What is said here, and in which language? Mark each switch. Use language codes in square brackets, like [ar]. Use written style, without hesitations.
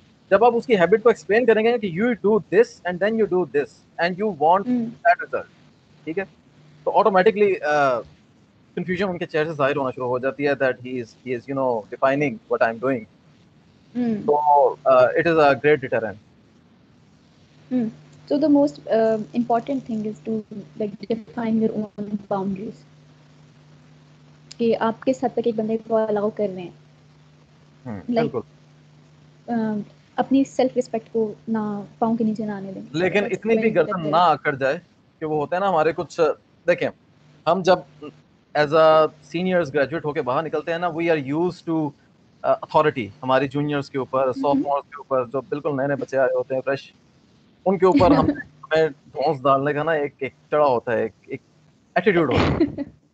[ur] جب آپ اس کی ہیبٹ کو ایکسپلین کریں گے کہ [en] you do this and then you do this and you want that result, [ur] ٹھیک ہے, تو آٹومیٹکلی کنفیوژن ان کے چہرے سے ظاہر ہونا شروع ہو جاتی ہے [en] That he is defining what I am doing. تو it is a great deterrent. So the most important thing is to like define your own boundaries. [ur] کہ آپ کس حد تک ایک بندے کو الاؤ کر رہے ہیں, لائک اپنی سیلف رسپیکٹ کو نہ پاؤں کے نیچے نہ آنے دیں. لیکن اتنی بھی گردن نہ آکڑ جائے کہ وہ ہوتا ہے نا ہمارے کچھ, دیکھیں ہم جب ایز اے سینئرز گریجویٹ ہو کے باہر نکلتے ہیں نا, [en] we are use to authority [ur] ہماری جونیئرس کے اوپر, سافٹمورس کے اوپر, جو بالکل نئے نئے بچے آئے ہوتے ہیں فریش, ان کے اوپر ہمیں ڈھونس ڈالنے کا نا ایک چڑھا ہوتا ہے, ایک ایٹیٹیوڈ ہوتا ہے.